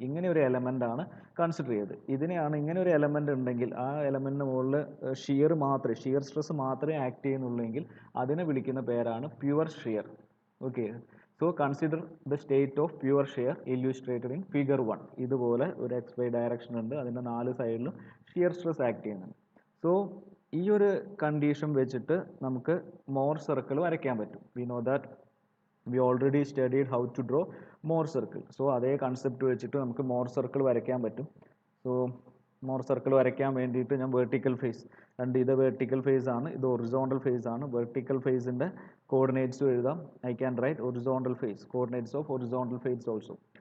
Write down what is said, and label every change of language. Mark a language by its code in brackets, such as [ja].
[ml] ഇങ്ങനെ ഒരു എലമെൻ്റ് ആണ് കൺസിഡർ ചെയ്ത്. ഇതിനെയാണ് ഇങ്ങനെ ഒരു എലമെൻ്റ് ഉണ്ടെങ്കിൽ ആ എലമെൻറ്റിന് മുകളിൽ ഷിയർ സ്ട്രെസ് മാത്രമേ ആക്ട് ചെയ്യുന്നുള്ളെങ്കിൽ അതിനെ വിളിക്കുന്ന പേരാണ് pure shear. [en] Okay, so consider the state of pure shear illustrated in figure 1. [ml] ഇതുപോലെ ഒരു എക്സ് വൈ ഡയറക്ഷൻ ഉണ്ട്, അതിൻ്റെ 4 സൈഡിലും ഷിയർ സ്ട്രെസ് ആക്ട് ചെയ്യുന്നുണ്ട്. സോ ഈ ഒരു കണ്ടീഷൻ വെച്ചിട്ട് നമുക്ക് മോർ സർക്കിൾ വരയ്ക്കാൻ പറ്റും. [en] We know that we already studied how to draw Mohr circle. [ml] So അതേ കൺസെപ്റ്റ് വെച്ചിട്ട് നമുക്ക് മോർ സർക്കിൾ വരയ്ക്കാൻ പറ്റും. സോ മോർ സർക്കിൾ വരയ്ക്കാൻ വേണ്ടിയിട്ട് ഞാൻ വെർട്ടിക്കൽ ഫേസ് ഇത് വെർട്ടിക്കൽ ഫേസ് ആണ്, ഇത് ഒറിസോണ്ടൽ ഫേസ് ആണ്. വെർട്ടിക്കൽ ഫേസിൻ്റെ കോർഡിനേറ്റ്സും എഴുതാം. [en] I can write horizontal face coordinates of horizontal face also.